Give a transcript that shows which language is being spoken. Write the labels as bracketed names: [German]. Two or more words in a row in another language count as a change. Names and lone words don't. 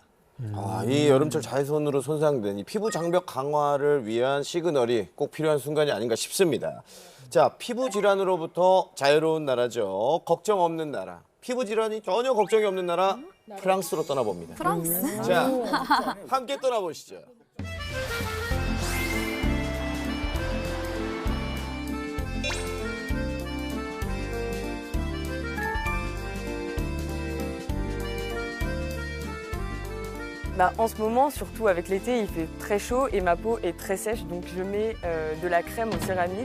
[Korean] 아, 이 여름철 자외선으로 손상된 이 피부 장벽 강화를 위한 시그널이 꼭 필요한 순간이 아닌가 싶습니다. 자, 피부 질환으로부터 자유로운 나라죠. 걱정 없는 나라. 피부 질환이 전혀 걱정이 없는 나라 프랑스로 떠나봅니다. 프랑스? 자, 함께 떠나보시죠. [French] Bah, en ce moment, surtout avec l'été, il fait très chaud et ma peau est très sèche, donc je mets de la crème aux céramides.